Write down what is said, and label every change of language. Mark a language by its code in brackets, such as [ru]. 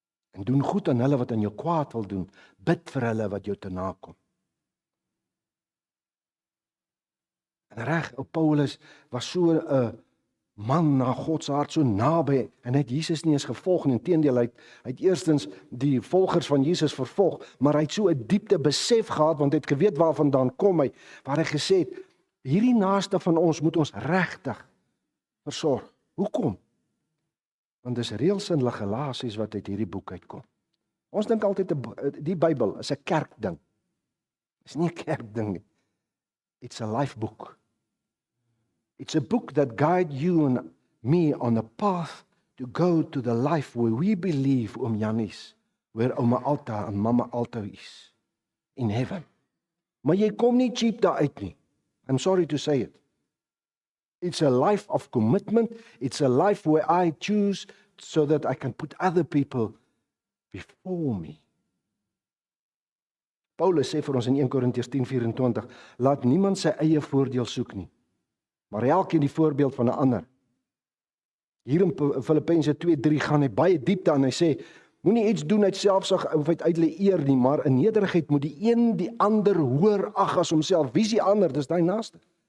[af] En doen goed aan hulle wat aan jou kwaad wil doen. Bid vir hulle wat jou te nakom. En reg, Paulus was so 'n man na God se hart, so naby, en hy het Jesus nie eens gevolg nie. Inteendeel, hy het eerstens die volgers van Jesus vervolg, maar hy het so 'n diepte besef gehad, want hy het geweet waarvandaan kom hy, waar hy gesê het, hierdie naaste van ons moet ons regtig versorg. Hoekom? Want dis reëls en regulasies wat uit hierdie boek uitkom. Ons dink altyd die Bybel is 'n kerkding. Dis nie 'n kerkding nie. [en] It's a life book. It's a book that guide you and me on a path to go to the life where we believe, Janis, where Oma Alta en Mama Alta is, in heaven. [af] Maar jy kom nie cheap daar uit nie. [en] I'm sorry to say it. It's a life of commitment. It's a life where I choose so that I can put other people before me. [af] Paulus sê vir ons in 1 Korintiërs 10:24, laat niemand sy eie voordeel soek nie, maar elkeen die voorbeeld van 'n ander. Hier in Filippense 2:3 gaan hy baie diepte aan. Hy sê, moenie iets doen uit selfsug of uit uitle eer nie, maar in nederigheid moet die een die ander hoër ag as homself. Wie is die ander? Dis daai naaste.